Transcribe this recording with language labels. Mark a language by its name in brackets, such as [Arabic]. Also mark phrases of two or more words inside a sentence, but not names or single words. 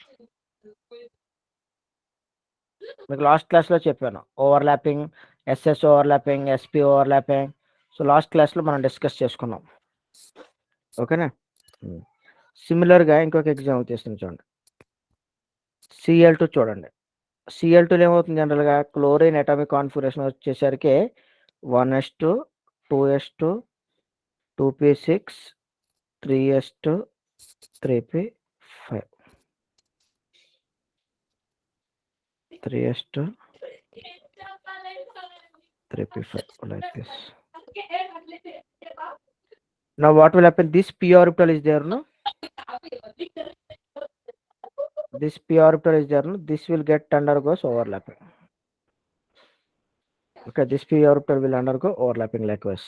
[Telugu] మీకు లాస్ట్ క్లాస్లో చెప్పాను ఓవర్లాపింగ్, [English] SS overlapping, SP overlapping. [Telugu] సో లాస్ట్ క్లాస్లో మనం డిస్కస్ చేసుకున్నాం. ఓకేనా? సిమిలర్గా ఇంకొక ఎగ్జాంపుల్ చేస్తుంది చూడండి. Cl2 చూడండి. Cl2లో ఏమవుతుంది? జనరల్గా [English] chlorine atomic configuration [Telugu] వచ్చేసరికి 1s2, 2s2, 2p6, 3s2, 3p5, 3s2, [English] 3p5 like this. Now what will happen? This p orbital is there, no? This p orbital is there, no? This will get undergoes overlapping. Okay, this p orbital will undergo overlapping likewise.